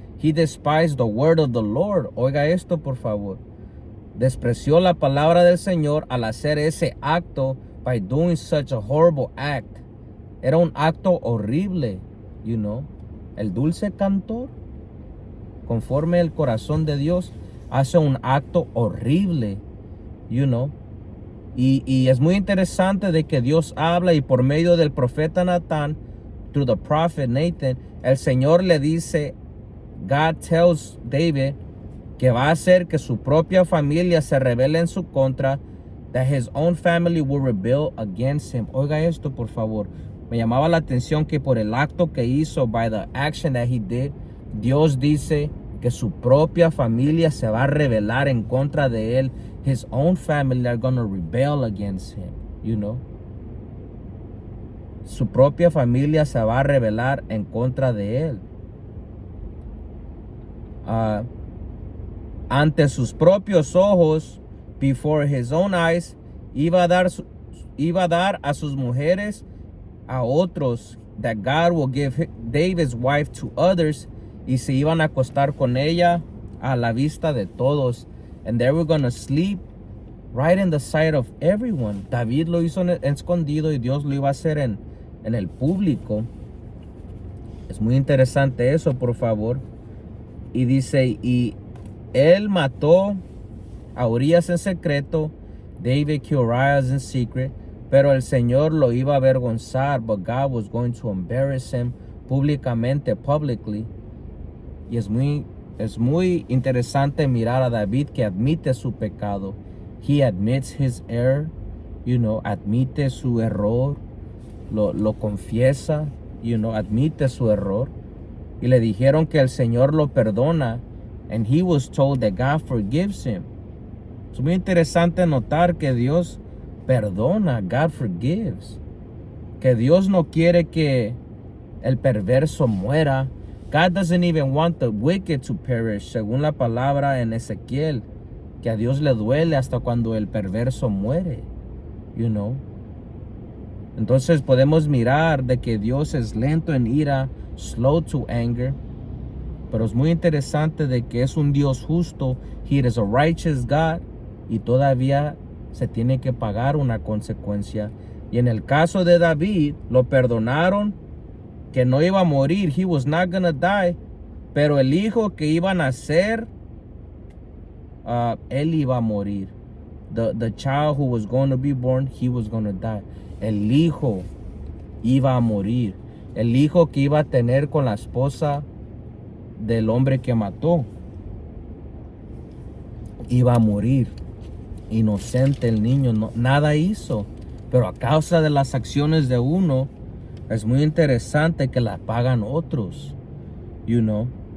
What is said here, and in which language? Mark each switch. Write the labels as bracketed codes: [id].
[en] He despised the word of the Lord. [es] Oiga esto, por favor. Despreció la palabra del Señor al hacer ese acto [en] by doing such a horrible act. [es] Era un acto horrible, [en] you know. [es] El dulce cantor, conforme el corazón de Dios, hace un acto horrible, you know. Y es muy interesante de que Dios habla y por medio del profeta Natán, [en] through the prophet Nathan, [es] el Señor le dice, [en] God tells David [es] que va a hacer que su propia familia se rebele en su contra, [en] that his own family will rebel against him. [es] Oiga esto, por favor. Me llamaba la atención que por el acto que hizo, [en] by the action that he did, [es] Dios dice que su propia familia se va a rebelar en contra de él. [en] His own family are going to rebel against him, you know. [es] Su propia familia se va a rebelar en contra de él. Ante sus propios ojos, [en] before his own eyes, [es] iba a dar a sus mujeres a otros, [en] that God will give David's wife to others, [es] y se iban a acostar con ella a la vista de todos, [en] and they were going to sleep right in the sight of everyone. [es] David lo hizo en escondido y Dios lo iba a hacer en el público. Es muy interesante eso, por favor. Y dice, y él mató a Urias en secreto, [en] David killed Uriah in secret, [es] pero el Señor lo iba a avergonzar, [en] but God was going to embarrass him [es] públicamente, [en] publicly. [es] Y es muy interesante mirar a David que admite su pecado. [en] He admits his error, you know, [es] admite su error, lo confiesa, [en] you know, [es] admite su error. Y le dijeron que el Señor lo perdona, [en] and he was told that God forgives him. [es] Es muy interesante notar que Dios perdona, [en] God forgives. [es] Que Dios no quiere que el perverso muera. [en] God doesn't even want the wicked to perish, [es] según la palabra en Ezequiel, que a Dios le duele hasta cuando el perverso muere, [en] you know. [es] Entonces podemos mirar de que Dios es lento en ira, [en] slow to anger, [es] pero es muy interesante de que es un Dios justo. [en] He is a righteous God, [es] y todavía se tiene que pagar una consecuencia. Y en el caso de David, lo perdonaron, que no iba a morir, [en] he was not gonna die, [es] pero el hijo que iba a nacer, él iba a morir. [en] The child who was going to be born, he was going to die. [es] El hijo iba a morir. El hijo que iba a tener con la esposa del hombre que mató iba a morir. Inocente el niño, no, nada hizo. Pero a causa de las acciones de uno, es muy interesante que la pagan otros, [en] you know.